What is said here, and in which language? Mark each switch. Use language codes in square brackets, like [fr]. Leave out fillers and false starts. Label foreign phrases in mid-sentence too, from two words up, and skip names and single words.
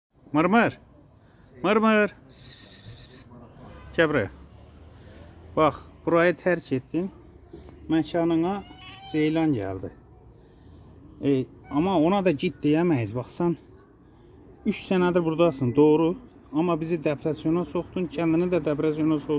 [tr] Mırmır. Mırmır. Pis, pis, pis, pis, pis, pis. Gel buraya. Bak burayı terk ettin. Mekanına ceylan geldi. Ama ona da git diyemeyiz. Baksan 3 senedir buradasın doğru. Ama bizi depresyona soktun. Kendini de depresyona soktun.